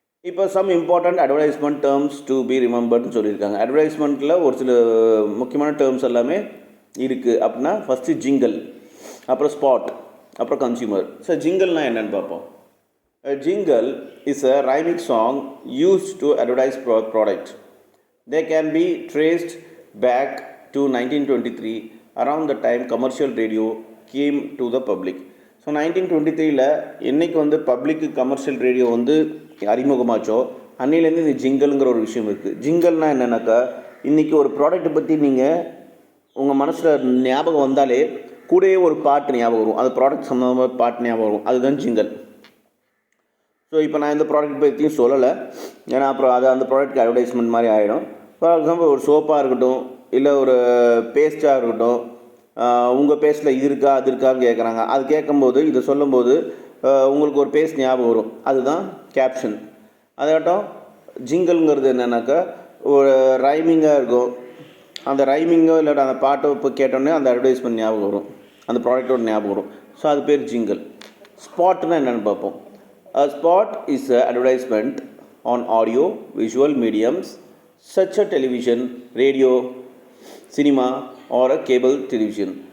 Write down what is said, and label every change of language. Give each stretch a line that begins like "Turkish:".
Tamil: இப்போ
English: some important advertisement terms to be ரிமெம்பர்ட்னு
Tamil: சொல்லியிருக்காங்க. அட்வர்டைஸ்மெண்ட்டில் ஒரு சில முக்கியமான டேர்ம்ஸ் எல்லாமே இருக்குது. அப்படின்னா ஃபஸ்ட்டு ஜிங்கல், அப்புறம் ஸ்பாட், அப்புறம் கன்சியூமர். ஸோ ஜிங்கல்னால் என்னென்னு பார்ப்போம்.
English: Jingle is a rhyming song used to advertise product. They can be traced back to 1923, around the time commercial radio came to the public.
Tamil: So 1923 என்றைக்கு வந்து பப்ளிக்கு கமர்ஷியல் ரேடியோ வந்து அறிமுகமாச்சோ அன்னையிலேருந்து இந்த ஜிங்கலுங்கிற ஒரு விஷயம் இருக்குது. ஜிங்கல்னால் என்னென்னாக்கா, இன்றைக்கி ஒரு ப்ராடக்ட்டை பற்றி நீங்கள் உங்கள் மனசில் ஞாபகம் வந்தாலே கூடவே ஒரு பாட்டு ஞாபகம் வரும், அது ப்ராடக்ட் சம்மந்தமாக பாட்டு ஞாபகம் வரும், அதுதான் ஜிங்கல். ஸோ இப்போ நான் இந்த ப்ராடக்ட் பற்றியும் சொல்லலை, ஏன்னா அப்புறம் அது அந்த ப்ராடக்ட்க்கு அட்வர்டைஸ்மெண்ட் மாதிரி ஆகிடும். ஃபார் எக்ஸாம்பிள் ஒரு சோப்பாக இருக்கட்டும், இல்லை ஒரு பேஸ்ட்டாக இருக்கட்டும், உங்கள் பேஸ்ட்டில் இது இருக்கா அது இருக்கான்னு கேட்குறாங்க. அது கேட்கும்போது இதை சொல்லும்போது உங்களுக்கு ஒரு பேஸ்ட் ஞாபகம் வரும், அதுதான் கேப்ஷன். அதாட்டம் ஜிங்கல்ங்கிறது என்னென்னாக்கா ஒரு ரைமிங்காக இருக்கும். அந்த ரைமிங்கோ இல்லாட்ட அந்த பாட்டோ இப்போ கேட்டோன்னே அந்த அட்வர்டைஸ்மெண்ட் ஞாபகம் வரும், அந்த ப்ராடக்டோட ஞாபகம் வரும். ஸோ அது பேர் ஜிங்கல். ஸ்பாட்னா என்னென்னு பார்ப்போம்.
English: A spot is an advertisement on audio visual mediums such as television, radio, cinema or a cable television.